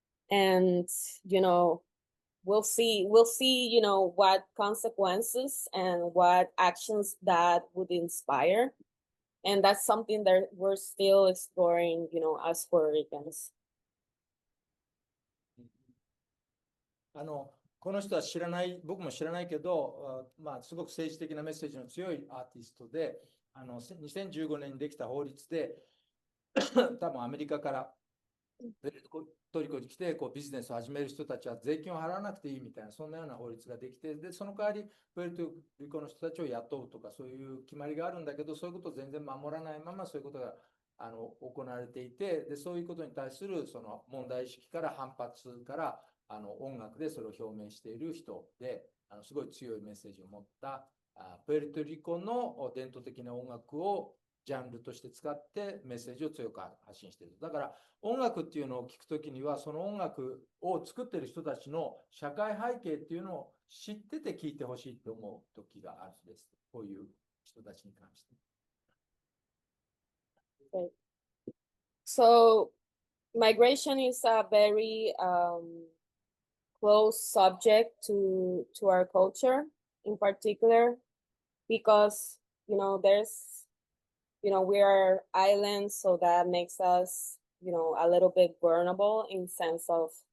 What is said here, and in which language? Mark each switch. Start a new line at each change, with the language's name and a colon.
English: And, we'll see, what consequences and what actions that would inspire. And that's something that we're still exploring, as Puerto Ricans.
Japanese: この人は知らない、僕も知らないけど、すごく政治的なメッセージの強いアーティストで、2015年にできた法律で、多分アメリカからプエルトリコに来てビジネスを始める人たちは税金を払わなくていいみたいな、そんなような法律ができて、でその代わりプエルトリコの人たちを雇うとか、そういう決まりがあるんだけど、そういうことを全然守らないままそういうことが行われていて、でそういうことに対するその問題意識から反発から音楽でそれを表明している人で、すごい強いメッセージを持ったプエルトリコの伝統的な音楽をジャンルとして使ってメッセージを強く発信している。だから音楽っていうのを聞くときには、その音楽を作っている人たちの社会背景っていうのを知ってて聞いてほしいと思う時があるんです。こういう人たちに関して。
English: Okay. So migration is a very close subject to our culture in particular, because there's we are islands, so that makes us a little bit vulnerable in sense of